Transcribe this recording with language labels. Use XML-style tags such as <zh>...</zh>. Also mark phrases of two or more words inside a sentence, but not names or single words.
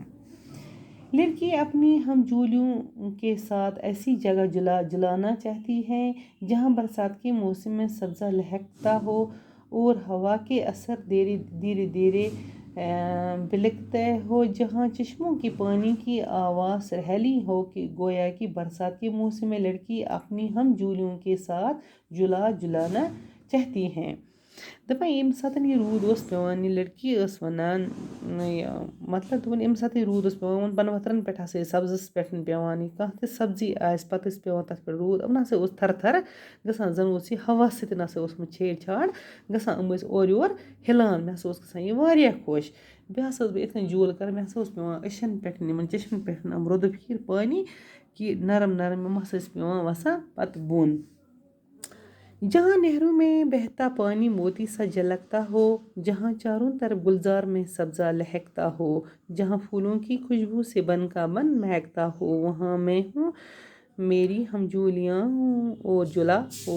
<ur>لڑکی اپنی ہم جولیوں کے ساتھ ایسی جگہ جلانا چاہتی ہے جہاں برسات کے موسم میں سبزہ لہکتا ہو اور ہوا کے اثر دھیرے دھیرے بلکتے ہو، جہاں چشموں کے پانی کی آواز سرہلی ہو کہ گویا کہ برسات کے موسم میں لڑکی اپنی ہم جولیوں کے ساتھ جلانا چاہتی ہیں۔</ur> <ks>دپان ییٚمہِ ساتہٕ یہِ روٗد اوس پیٚوان، یہِ لڑکی ٲس وَنان مطلب دپان ییٚمہِ ساتہٕ یہِ روٗد اوس پیٚوان، یِمن پنہٕ ؤتھرن پٮ۪ٹھ ہسا ٲسۍ سبزس پٮ۪ٹھ پیٚوان، یہِ کانٛہہ تہِ سبزی آسہِ پتہٕ ٲسۍ پیٚوان تتھ پٮ۪ٹھ روٗد، یِمن ہسا اوس تھرٕ تھرٕ گژھان، زن اوس یہِ ہوا سۭتۍ ہسا اوسمُت چھیڑ چھاڑ گژھان، یِم ٲسۍ اورٕ یور ہِلان، مےٚ ہسا اوس گژھان یہِ واریاہ خۄش، بیٚیہِ ہسا ٲسٕس بہٕ یِتھ کٔنۍ جوٗلہٕ کران، مےٚ ہسا اوس پیٚوان أچھن پٮ۪ٹھ یِمن چشمن پٮ۪ٹھ یِم رۄدٕ پھیٖر پانی کہ نرم نرم، یِم ہسا ٲسۍ پیٚوان وسان پتہٕ بۄن۔</ks> <ur>جہاں نہروں میں بہتا پانی موتی سا جھلکتا ہو، جہاں چاروں طرف گلزار میں سبزہ لہکتا ہو، جہاں پھولوں کی خوشبو سے بن کا بن مہکتا ہو، وہاں میں ہوں میری ہم جولیاں ہوں اور جلا ہو۔</ur>